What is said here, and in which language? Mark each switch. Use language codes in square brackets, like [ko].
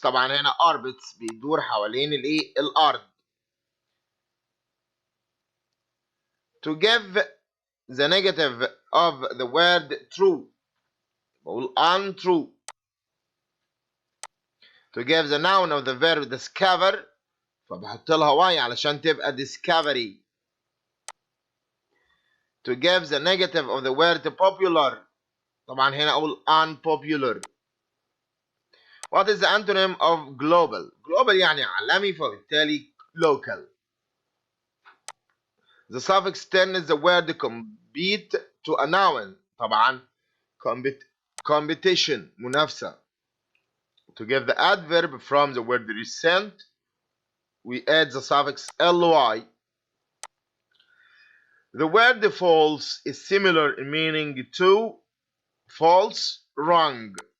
[ar] طبعا هنا orbits بيدور حوالين الأرض. [en] To give the negative of the word true. [ar] بقول untrue. [en] To give the noun of the verb discover. [ar] فبحط لها y علشان تبقى discovery. [en] To give the negative of the word popular. [ar] طبعا هنا أقول unpopular. [en] What is the antonym of global? [ar] Global يعني عالمي، فبالتالي local. [en] The suffix turns the word compete to a noun. [ar] طبعا competition منافسة. [en] To give the adverb from the word recent, we add the suffix ly. The word false is similar in meaning to false, wrong.